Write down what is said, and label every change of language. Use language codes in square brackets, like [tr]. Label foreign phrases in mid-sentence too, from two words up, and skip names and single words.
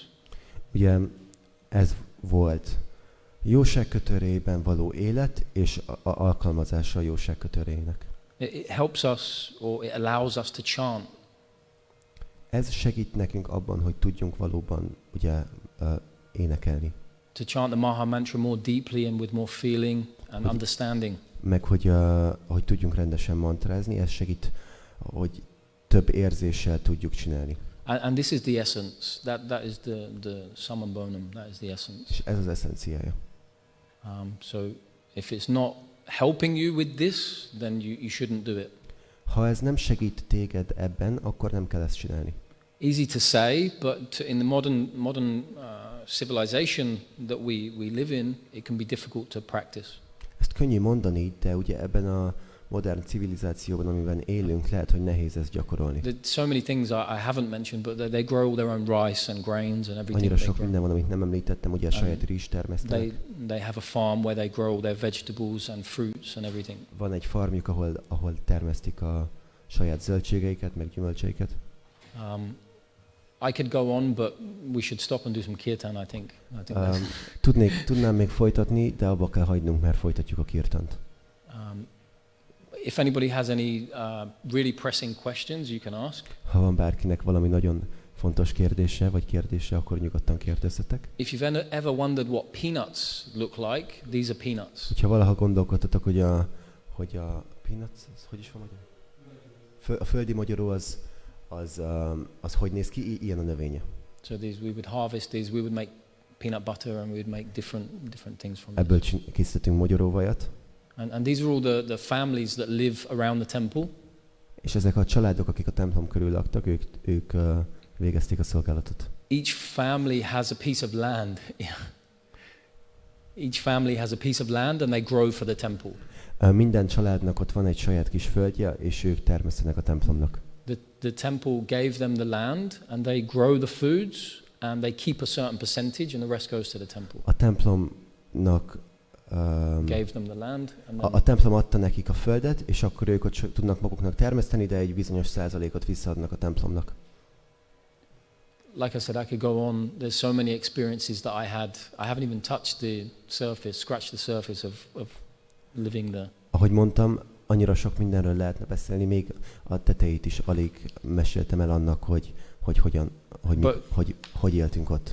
[hu] Ugye ez volt jóság kötőrejében való élet és alkalmazása a jóság kötőrejének. [en] It helps us, or it allows us to chant. [hu] Ez segít nekünk abban, hogy tudjunk valóban ugye énekelni. [en] To chant the Maha Mantra more deeply and with more feeling and understanding. [hu] Meg hogy tudjunk rendesen mantrázni, ez segít, hogy több érzéssel tudjuk csinálni. [en] And this is the essence. That is the [la] summum bonum. [en] That is the essence. [hu] És ez az eszenciája. [en] So if it's not helping you with this, then you shouldn't do it. [hu] Ha ez nem segít téged ebben, akkor nem kell ezt csinálni. [en] Easy to say, but in the modern civilization that we live in, it can be difficult to practice. [hu] Ezt könnyű mondani, de ugye ebben a modern civilizációban, amiben élünk, lehet, hogy nehéz ezt gyakorolni. [en] There's so many things I haven't mentioned, but they grow their own rice and grains and everything. [hu] Annyira sok minden van, amit nem említettem, ugye a saját rizs termesztenek. [en] They have a farm where they grow their vegetables and fruits and everything. [hu] Van egy farmjuk, ahol termesztik a saját zöldségeiket, meg gyümölcseiket. [en] I could go on, but we should stop and do some kirtan, I think. [hu] Tudnám még folytatni, de abba kell hagynunk, mert folytatjuk a kirtant. [en] If anybody has any really pressing questions, you can ask. [hu] Ha van bárkinek valami nagyon fontos kérdése, akkor nyugodtan kérdezzetek. [en] If you've ever wondered what peanuts look like, these are peanuts. [hu] Ha valaha gondolkodtatok, hogy a peanuts, hogy is van magyarul? A földi magyarul az hogy néz ki, ilyen a növénye. [en] So we would harvest these, we would make peanut butter and we would make different things from [hu] Ebből készítünk magyaróvajat. [en] And these are all the families that live around the temple. [hu] És ezek a családok, akik a templom körül laktak, ők végezték a szolgálatot. [en] Each family has a piece of land. Each family has a piece of land and they grow for the temple. [hu] Minden családnak ott van egy saját kis földje, és ők termesztenek a templomnak. [en] The temple gave them the land and they grow the foods and they keep a certain percentage and the rest goes to the temple. [hu] A templomnak [en] gave them the land and [hu] a templom adta nekik a földet, és akkor ők ott tudnak maguknak termeszteni, de egy bizonyos százalékot visszaadnak a templomnak. [en] Like I said, I could go on. There's so many experiences that I had. I haven't even touched the surface, scratched the surface of living there. [hu] Ahogy mondtam, annyira sok mindenről lehetne beszélni, még a tetejét is alig meséltem el annak, hogy éltünk ott.